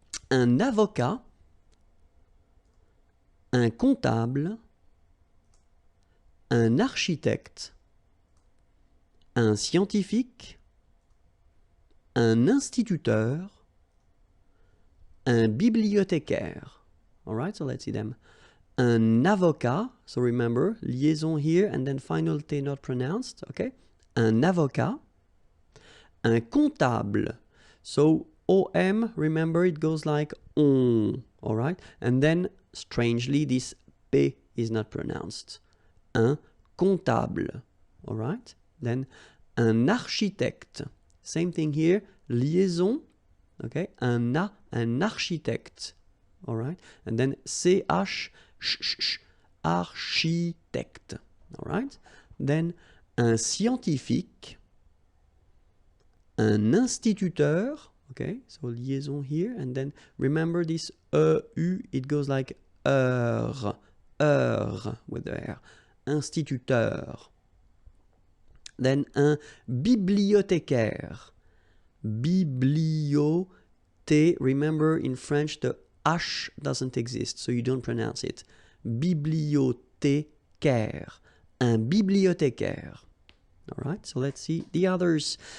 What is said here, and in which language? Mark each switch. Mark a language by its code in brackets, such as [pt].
[fr] Un avocat, un comptable, un architecte, un scientifique, un instituteur, un bibliothécaire. [en] All right, so let's see them. [fr] Un avocat, [en] so remember, liaison here and then final T not pronounced, okay? [fr] Un avocat, un comptable, [en] so OM, remember it goes like on, all right? And then, strangely, this P is not pronounced. [fr] Un comptable, [en] all right? Then, [fr] un architecte, [en] same thing here, liaison, okay? [fr] Un architecte, [en] all right? And then CH, architecte, all right? [fr] Then, un scientifique, un instituteur, okay? [en] So liaison here, and then remember this EU, it goes like heure with the R. [fr] Instituteur. [en] Then [fr] un bibliothécaire. [en] Bibliothé, remember in French the H doesn't exist, so you don't pronounce it. [fr] Bibliothécaire. Un bibliothécaire. [en] All right, so let's see the others.